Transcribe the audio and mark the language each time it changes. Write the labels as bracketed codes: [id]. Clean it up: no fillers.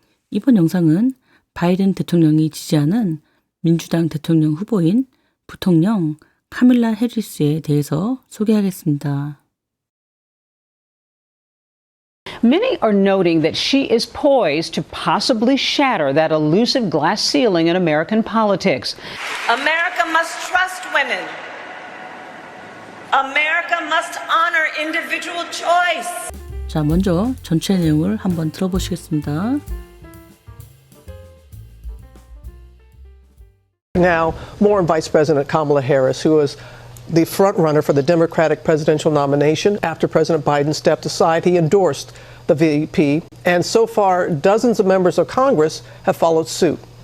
[ko] 이번 영상은 바이든 대통령이 지지하는 민주당 대통령 후보인 부통령 카밀라 해리스에 대해서 소개하겠습니다. [en] Many are noting that she is poised to possibly shatter that elusive glass ceiling in American politics. America must trust women. America must honor individual choice. [ko] 자, 먼저 전체 내용을 한번 들어보시겠습니다. [en] Now, more on Vice President Kamala Harris, who is the front runner for the Democratic presidential nomination. After President Biden stepped aside, he endorsed the VP, and so far, dozens of members of Congress have followed suit.